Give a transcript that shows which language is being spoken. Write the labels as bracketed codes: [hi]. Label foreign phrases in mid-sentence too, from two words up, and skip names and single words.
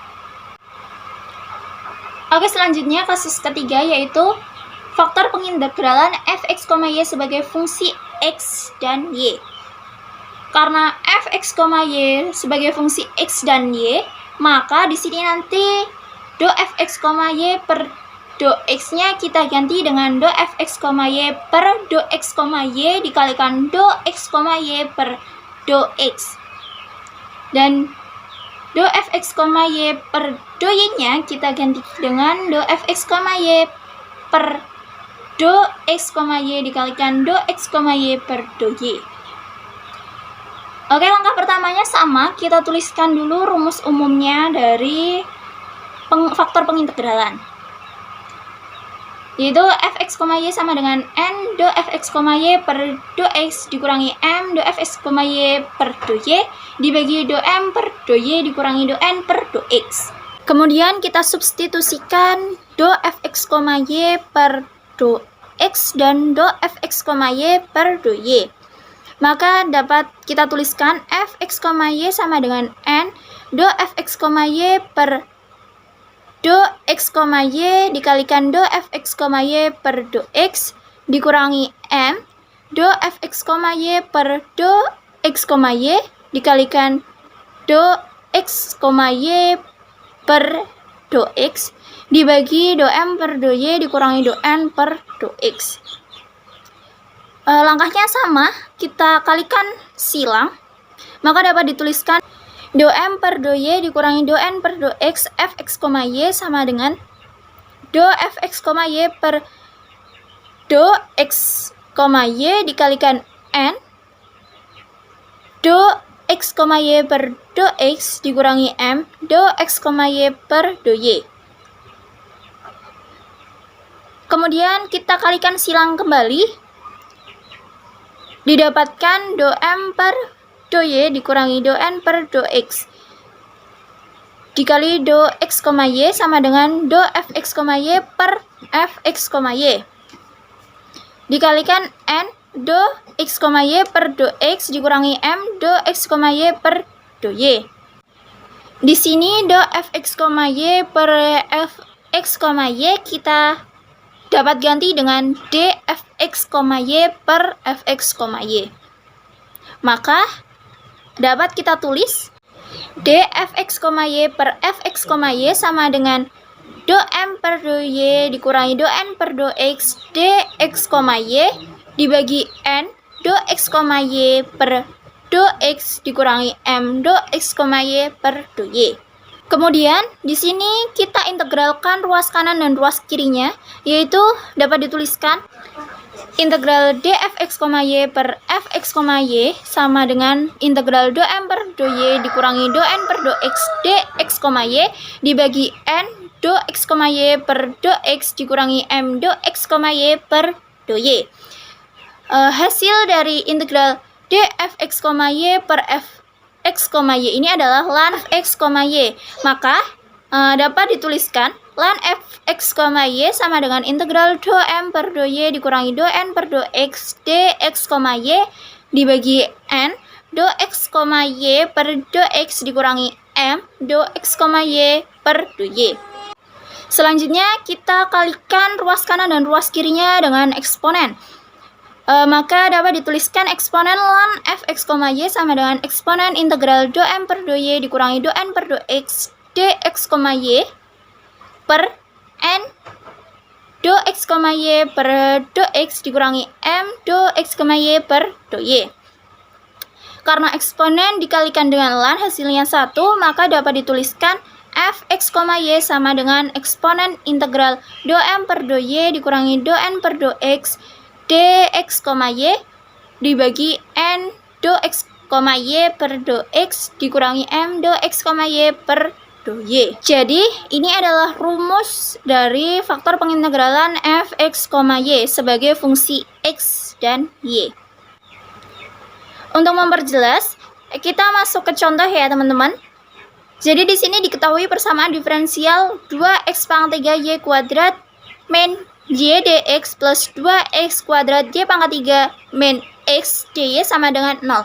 [id] Oke, selanjutnya kasus ketiga yaitu faktor pengintegralan fx, y sebagai fungsi x dan y. Karena fx, y sebagai fungsi x dan y, maka di sini nanti do fx, y per do x-nya kita ganti dengan do fx, y per do x, y dikalikan do x, y per do x. Dan do fx, y per do y-nya kita ganti dengan do fx, y per do x, y dikalikan do x, y per do y. Oke, langkah pertamanya sama, kita tuliskan dulu rumus umumnya dari faktor pengintegralan, yaitu fx, y sama dengan n do fx, y per do x dikurangi m do fx, y per do y dibagi do m per do y dikurangi do n per do x. Kemudian kita substitusikan do fx, y per do x dan do fx, y per do y. Maka dapat kita tuliskan fx, y sama dengan n do fx, y per do x, y dikalikan do fx, y per do x dikurangi m do fx, y per do x, y dikalikan do x, y per do x dibagi do m per do y dikurangi do n per do x. Langkahnya sama, kita kalikan silang, maka dapat dituliskan do m per do y dikurangi do n per do x fx, y sama dengan do fx, y per do x, y dikalikan n do x, y per do x dikurangi m do x, y per do y. Kemudian kita kalikan silang kembali, didapatkan do m per do y dikurangi do n per do x dikali do x, y sama dengan do fx, y per fx, y dikalikan n do x, y per do x dikurangi m do x, y per do y. Di sini do fx, y per fx, y kita dapat ganti dengan dfx, y per fx, y. Maka dapat kita tulis dfx, y per fx, y sama dengan do m per do y dikurangi do n per do x dx, y dibagi n do x, y per do x dikurangi m do x, y per do y. Kemudian di sini kita integralkan ruas kanan dan ruas kirinya, yaitu dapat dituliskan integral dfx, y per fx, y sama dengan integral do m per do y dikurangi do n per do x dx, y dibagi n do x, y per do x dikurangi m do x, y per do y. Hasil dari integral dfx, y per x, y ini adalah ln x, y. Maka dapat dituliskan ln fx, y sama dengan integral do m per do y dikurangi do n per do x dx, y dibagi n do x, y per do x dikurangi m do x, y per do y. Selanjutnya kita kalikan ruas kanan dan ruas kirinya dengan eksponen. Maka dapat dituliskan eksponen ln fx, y sama dengan eksponen integral do m per do y dikurangi do n per do x dx, y per n do x, y per do x dikurangi m do x, y per do y. Karena eksponen dikalikan dengan ln hasilnya 1, maka dapat dituliskan fx, y sama dengan eksponen integral do m per do y dikurangi do n per do x dx, y dibagi n do x, y per do x dikurangi m do x, y per do y. Jadi ini adalah rumus dari faktor pengintegralan fx, y sebagai fungsi x dan y. Untuk memperjelas, kita masuk ke contoh ya teman-teman. Jadi di sini diketahui persamaan diferensial 2x pangkat 3y kuadrat min y dx plus 2x kuadrat y pangkat 3 min x dy sama dengan 0.